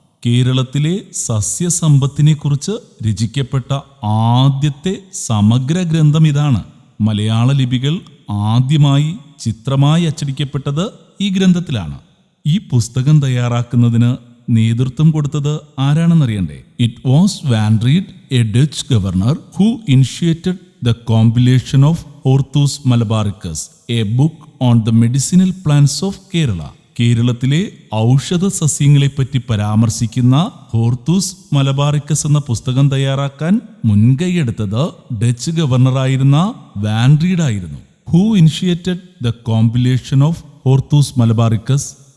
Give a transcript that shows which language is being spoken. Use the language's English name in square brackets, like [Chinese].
[Malayalam] കേരളത്തിലെ സസ്യസമ്പത്തിനെക്കുറിച്ച് രചിക്കപ്പെട്ട ആദ്യത്തെ സമഗ്ര ഗ്രന്ഥം ഇതാണ്. മലയാള ലിപികൾ ആദ്യമായി ചിത്രമായി അച്ചടിക്കപ്പെട്ടത് ഈ ഗ്രന്ഥത്തിലാണ്. ഈ പുസ്തകം തയ്യാറാക്കുന്നതിന് നേതൃത്വം കൊടുത്തത് ആരാണെന്നറിയണ്ടേ? [English] It was Van Rheede, a Dutch governor who initiated the compilation of Hortus Malabaricus, a book on the medicinal plants of Kerala. [Malayalam] കേരളത്തിലെ ഔഷധ സസ്യങ്ങളെപ്പറ്റി പരാമർശിക്കുന്ന ഹോർത്തൂസ് മലബാറിക്കസ് എന്ന പുസ്തകം തയ്യാറാക്കാൻ മുൻകൈയെടുത്തത് ഡച്ച് ഗവർണറായിരുന്ന വാൻ റീഡ് ആയിരുന്നു. [English] Who initiated the compilation of Hortus Malabaricus?